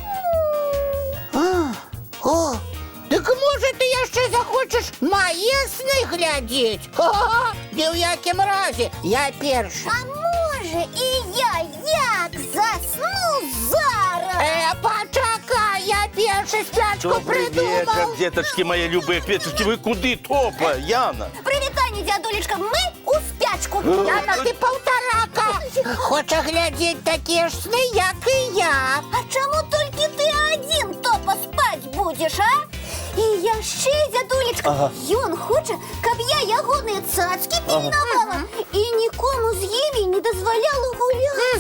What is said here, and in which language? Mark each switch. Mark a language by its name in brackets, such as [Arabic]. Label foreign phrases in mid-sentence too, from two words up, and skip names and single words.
[Belarusian] Дык можа ты яшчэ захочаш мае сны глядзець? Ні ў якім разе, я першы. А можа і я як засну зараз? Пачакай, я першы спячку [Russian] Добрый вечер, придумал. деточки мои любые кветочки. Вы куды, Топа, Яна? [Belarusian] Привітанне, дзядулечка, мы у спячку. Яна, ты паўтарака. Хоча глядзець такія ж сны, як і я. А чаму толькі ты адзін, Топа, спаць будзеш, а? І яшчэ, дзядулечка, ён хоча, каб я ягоныя цацкі пільнавала і нікому з імі не дазваляла гуляць.